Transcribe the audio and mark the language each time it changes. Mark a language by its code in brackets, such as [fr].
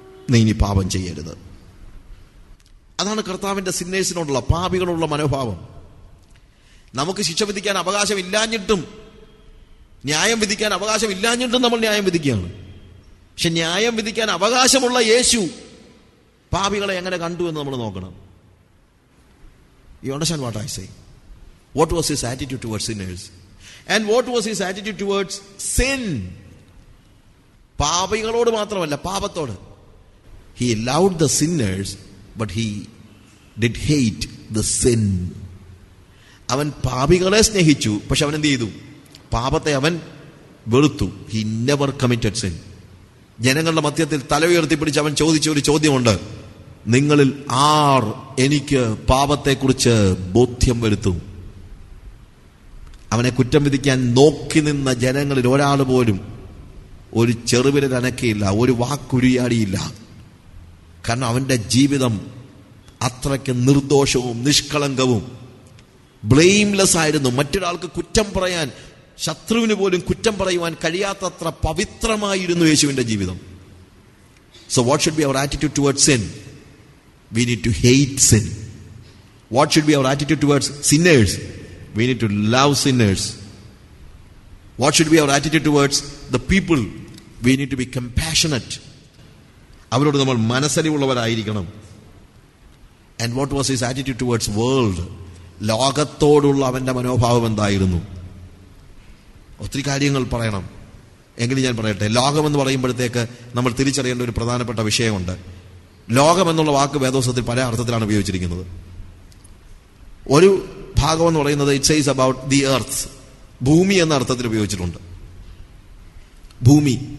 [ml] നീ ഇനി പാപം ചെയ്യരുത്. അതാണ് കർത്താവിന്റെ സിന്നേഴ്സിനോടുള്ള, പാപികളോടുള്ള മനോഭാവം. നമുക്ക് ശിക്ഷ വിധിക്കാൻ അവകാശമില്ലാഞ്ഞിട്ടും, ന്യായം വിധിക്കാൻ അവകാശമില്ലാഞ്ഞിട്ടും നമ്മൾ ന്യായം വിധിക്കുകയാണ്. പക്ഷെ ന്യായം വിധിക്കാൻ അവകാശമുള്ള യേശു പാപികളെ എങ്ങനെ കണ്ടു എന്ന് നമ്മൾ നോക്കണം. [en] You understand what I say? What was his attitude towards sinners? And what was his attitude towards sin? [ml] പാപികളോട് മാത്രമല്ല, പാപത്തോട്. [en] He loved the sinners, but he did hate the sin. [ml] അവൻ പാപികളെ സ്നേഹിച്ചു, പക്ഷെ അവൻ എന്ത് ചെയ്തു? പാപത്തെ അവൻ വെറുത്തു. [en] He never committed sin. [ml] ജനങ്ങളുടെ മധ്യത്തിൽ തല ഉയർത്തിപ്പിടിച്ച് അവൻ ചോദിച്ച ഒരു ചോദ്യമുണ്ട്, നിങ്ങളിൽ ആർ എനിക്ക് പാപത്തെക്കുറിച്ച് ബോധ്യം വരുത്തും? അവനെ കുറ്റം വിധിക്കാൻ നോക്കി നിന്ന ജനങ്ങളിൽ ഒരാൾ പോലും ഒരു ചെറുവിരൽ അനക്കിയില്ല, ഒരു വാക്കുരിയാടിയില്ല. കാരണം അവന്റെ ജീവിതം അത്രയ്ക്ക് നിർദോഷവും നിഷ്കളങ്കവും ബ്ലെയിംലെസ് ആയിരുന്നു. മറ്റൊരാൾക്ക് കുറ്റം പറയാൻ, ശത്രുവിന് പോലും കുറ്റം പറയുവാൻ കഴിയാത്തത്ര പവിത്രമായിരുന്നു യേശുവിന്റെ ജീവിതം. [en] So what should be our attitude towards sin? We need to hate sin. What should be our attitude towards sinners? We need to love sinners. What should be our attitude towards the people? We need to be compassionate. [ml] അവരോട് നമ്മൾ മനസ്സലിവുള്ളവരായിരിക്കണം. [en] And what was his attitude towards world? [ml] ലോകത്തോടുള്ള അവന്റെ മനോഭാവം എന്തായിരുന്നു? ഒത്തിരി കാര്യങ്ങൾ പറയണം, എങ്കിലും ഞാൻ പറയട്ടെ. ലോകമെന്ന് പറയുമ്പോഴത്തേക്ക് നമ്മൾ തിരിച്ചറിയേണ്ട ഒരു പ്രധാനപ്പെട്ട വിഷയമുണ്ട്. ലോകം എന്നുള്ള വാക്ക് വേദോസത്തിൽ പല അർത്ഥത്തിലാണ് ഉപയോഗിച്ചിരിക്കുന്നത്. ഒരു ഭാഗം എന്ന് പറയുന്നത് [en] it says about the earth, [ml] ഭൂമി എന്ന അർത്ഥത്തിൽ ഉപയോഗിച്ചിട്ടുണ്ട്, ഭൂമി.